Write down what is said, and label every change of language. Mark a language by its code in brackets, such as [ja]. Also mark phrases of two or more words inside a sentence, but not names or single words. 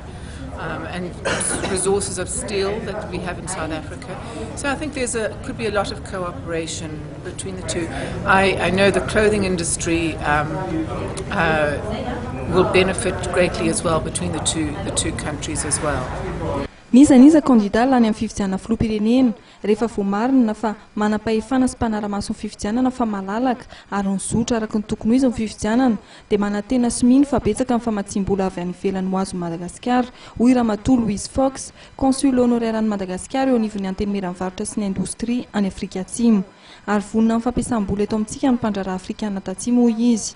[en] And resources of steel that we have in South Africa. So I think could be a lot of cooperation between the two. I know the clothing industry will benefit greatly as well between the two countries as well. [mg] Niza kandida lany amin'ny fifidianana filoham-pirenena rehefa voamarina fa manam-pahefana sy mpanara-maso ny fifidianana fa malalaka ary nizotra araka ny tokony izy ny fifidianana dia manantena sy mino fa betsaka amin'ny famatsim-bola avy any ivelany ho azo Madagasikara hoy Ramatoa Louise Fox, [fr] consul honoraire [mg] any Madagasikara eo anivon'ny antenimieram-varotra sy ny indostria any Afrika Atsimo ary vonona amin'ny fampiasam-bola eto amintsika ny mpandrara afrikana tatsimo hoy izy.